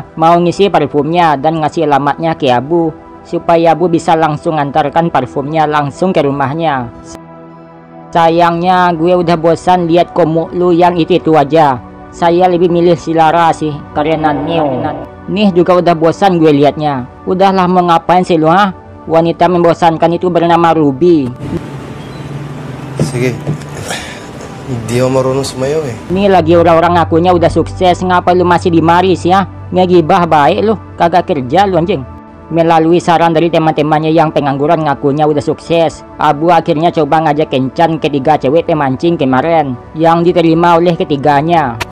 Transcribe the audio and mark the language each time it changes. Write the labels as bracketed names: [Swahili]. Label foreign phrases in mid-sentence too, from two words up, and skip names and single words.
[Indonesian] Mau ngisi parfumnya dan ngasih alamatnya ke Abu supaya Abu bisa langsung antarkan parfumnya langsung ke rumahnya. Sayangnya gue udah bosan lihat komuk lu yang itu aja. Saya lebih milih si Lara sih karena nih juga udah bosan gue liatnya. Udahlah, mau ngapain sih lu Wanita membosankan itu bernama Ruby. [Filipino] Sige. Hindi ako marunong sumayaw [Indonesian] Ini lagi orang-orang ngakunya udah sukses, ngapa lu masih di Maris ya? Ngegibah baik lu, kagak kerja lu anjing. Melalui saran dari teman-temannya yang pengangguran ngakunya udah sukses, Abu akhirnya coba ngajak kencan ketiga cewek pemancing kemarin, yang diterima oleh ketiganya.